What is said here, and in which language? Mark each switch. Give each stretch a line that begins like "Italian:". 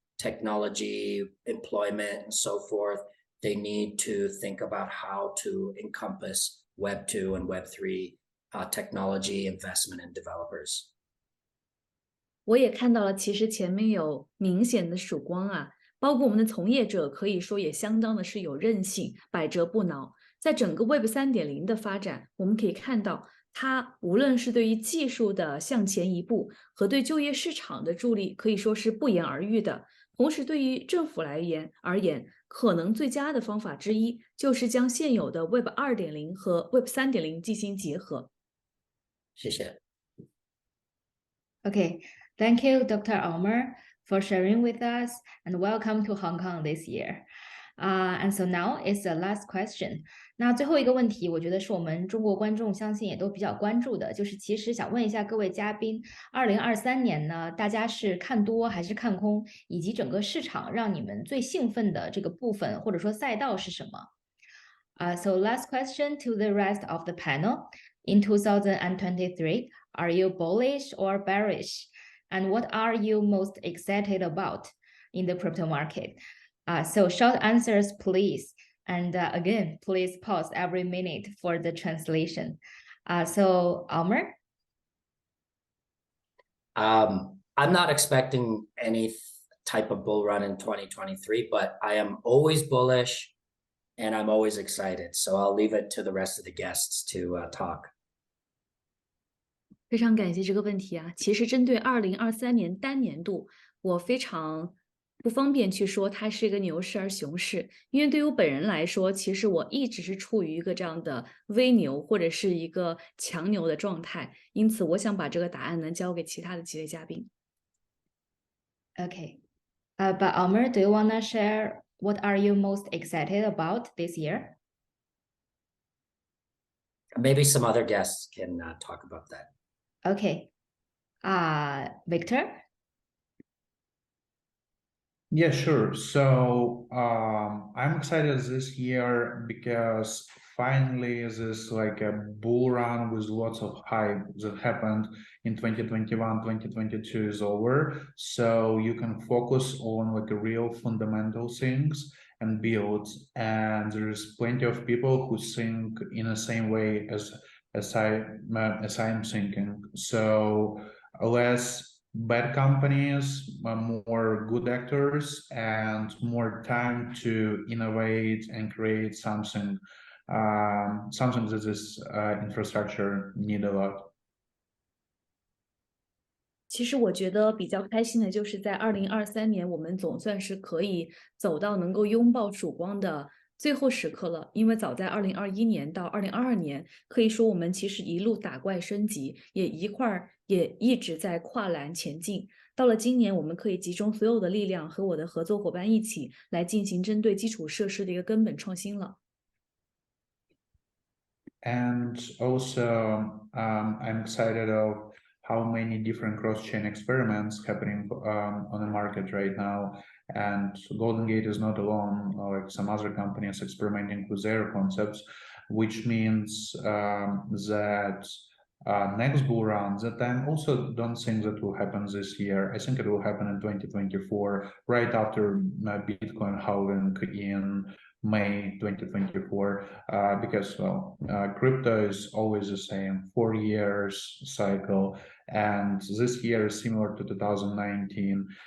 English: technology, employment, and so forth, they need to think about how to encompass Web2 and Web3 technology investment and developers.
Chinese: 我也看到了，其实前面有明显的曙光啊，包括我们的从业者可以说也相当的是有韧性，百折不挠。在整个 Web 3.0的发展，我们可以看到，它无论是对于技术的向前一步和对就业市场的助力，可以说是不言而喻的。同时，对于政府而言，可能最佳的方法之一就是将现有的 Web 2.0和 Web 3.0进行结合。谢谢。
English: Okay, thank you, Dr. Omer, for sharing with us, and welcome to Hong Kong this year. And so now is the last question.
Chinese: 那最后一个问题，我觉得是我们中国观众相信也都比较关注的，就是其实想问一下各位嘉宾，2023年呢，大家是看多还是看空，以及整个市场让你们最兴奋的这个部分或者说赛道是什么？
English: So last question to the rest of the panel. In 2023, are you bullish or bearish? And what are you most excited about in the crypto market? So short answers, please. And again, please pause every minute for the translation. So Omer? I'm not expecting any type of bull run in 2023, but I am always bullish and I'm always excited. So I'll leave it to the rest of the guests to talk.
Chinese: 非常感谢这个问题啊！其实针对2023年单年度，我非常不方便去说它是一个牛市而熊市，因为对于我本人来说，其实我一直是处于一个这样的微牛或者是一个强牛的状态，因此我想把这个答案呢交给其他的几位嘉宾。
English: Okay. But Omer, do you want to share what are you most excited about this year? Maybe some other guests can talk about that. Okay. Viktor? Yeah, sure. So I'm excited this year because finally this like a bull run with lots of hype that happened in 2021, 2022 is over. So you can focus on like a real fundamental things and build. And there's plenty of people who think in the same way as I'm thinking. So less bad companies, more good actors, and more time to innovate and create something that this infrastructure need a lot.
Chinese: 其实我觉得比较开心的就是在2023年，我们总算是可以走到能够拥抱曙光的最后时刻了。因为早在2021年到2022年，可以说我们其实一路打怪升级，也一直在跨栏前进。到了今年，我们可以集中所有的力量和我的合作伙伴一起来进行针对基础设施的一个根本创新了。
English: And also, I'm excited of how many different cross-chain experiments happening on the market right now. And Golden Gate is not alone, like some other companies experimenting with their concepts, which means that next bull run that I also don't think that will happen this year. I think it will happen in 2024, right after Bitcoin halving in May 2024, because well, crypto is always the same 4 years cycle, and this year is similar to 2019.